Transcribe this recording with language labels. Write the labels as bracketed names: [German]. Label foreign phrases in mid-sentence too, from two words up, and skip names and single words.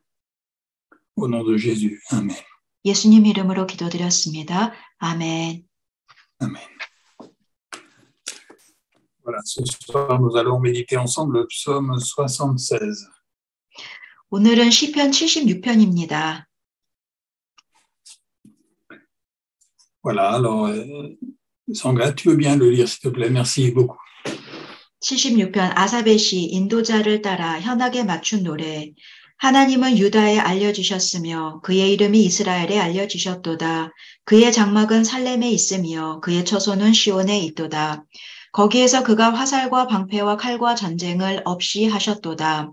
[French] Au nom de Jésus. Amen. [Korean] 예수님 이름으로 기도드렸습니다. 아멘. [French] Amen. Voilà, ce soir, nous allons méditer ensemble le psaume 76. [Korean] 오늘은 시편 76편입니다. [French] Voilà, alors, Sandra, tu veux bien le lire, s'il te plaît? Merci beaucoup. [Korean] 76편 아사벨 시 인도자를 따라 현악에 맞춘 노래. 하나님은 유다에 알려지셨으며 그의 이름이 이스라엘에 알려지셨도다. 그의 장막은 살렘에 있으며 그의 처소는 시온에 있도다. 거기에서 그가 화살과 방패와 칼과 전쟁을 없이 하셨도다.